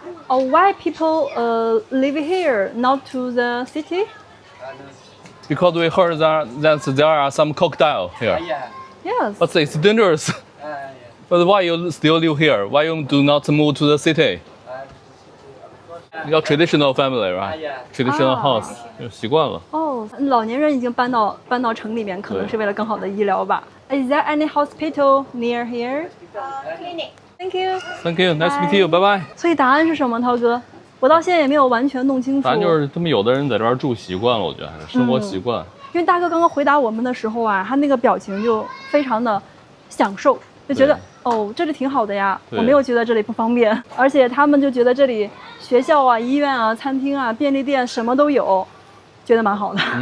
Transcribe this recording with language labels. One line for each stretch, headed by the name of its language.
English: Why people live here, not to the city? Because we heard that there are some crocodile here. Yes. But it's dangerous. But why you still live here? Why you do not move to the city? Your traditional family, right? Traditional house.
Chinese: 習慣了。哦，老年人已經搬到城裡面，可能是為了更好的醫療吧。
English: Is there any hospital near here? Clinic. Thank you. Thank you. Nice to meet you. Bye bye.
Chinese: 所以答案是什麼，濤哥？我到現在也沒有完全弄清楚。答案就是他們有的人在這兒住習慣了，我覺得還是生活習慣。因為大哥剛剛回答我們的時候啊，他那個表情就非常的享受，就覺得哦，這裡挺好的呀。我沒有覺得這裡不方便，而且他們就覺得這裡學校啊、醫院啊、餐廳啊、便利店什麼都有，覺得蠻好的。